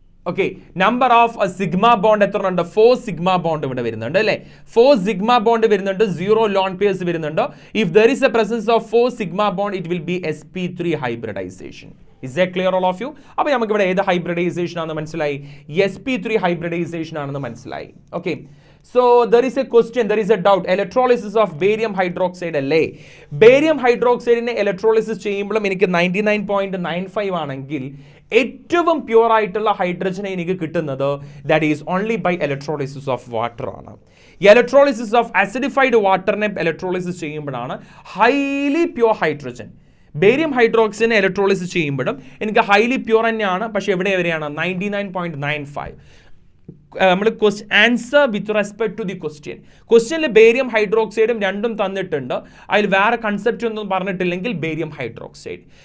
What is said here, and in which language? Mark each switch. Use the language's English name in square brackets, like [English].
[Malayalam] Okay, number of sigma bond എത്ര ഉണ്ട്, 4 sigma bond ഇവിടെ വരുന്നുണ്ട് അല്ലേ. 4 സിഗ്മ ബോണ്ട് വരുന്നുണ്ട്, 0 ലോൺ പെയർസ് വരുന്നുണ്ട്. [English] If there is a presence of 4 sigma bond it will be sp3 hybridisation. Is that clear all of you? [Malayalam] അപ്പോൾ നമുക്ക് ഇവിടെ ഏത് ഹൈബ്രിഡൈസേഷൻ ആണെന്ന് മനസ്സിലായി, sp3 ഹൈബ്രിഡൈസേഷൻ ആണെന്ന് മനസ്സിലായി. Okay, [English] So there is a question, there is a doubt. Electrolysis of barium hydroxide [Malayalam] അല്ലേ? Barium hydroxide നെ electrolysis ചെയ്യുമ്പോഴും എനിക്ക് 99.95 ആണെങ്കിൽ ഏറ്റവും പ്യൂർ ആയിട്ടുള്ള ഹൈഡ്രജനെ എനിക്ക് കിട്ടുന്നത് [English] that is only by electrolysis of water [Malayalam] ആണ്. Electrolysis of acidified waterനെ electrolysis ചെയ്യുമ്പോഴാണ് highly pure hydrogen. Barium ഹൈഡ്രോക്സൈഡിനെ electrolysis ചെയ്യുമ്പോഴും എനിക്ക് ഹൈലി പ്യൂർ തന്നെയാണ്, പക്ഷേ എവിടെ വരെയാണ് 99.95. നമ്മൾ answer with respect to the ക്വസ്റ്റ്യനിൽ ബേരിയം ഹൈഡ്രോക്സൈഡും രണ്ടും തന്നിട്ടുണ്ട്, അതിൽ വേറെ കൺസെപ്റ്റ് ഒന്നും പറഞ്ഞിട്ടില്ലെങ്കിൽ ബേരിയം ഹൈഡ്രോക്സൈഡ്.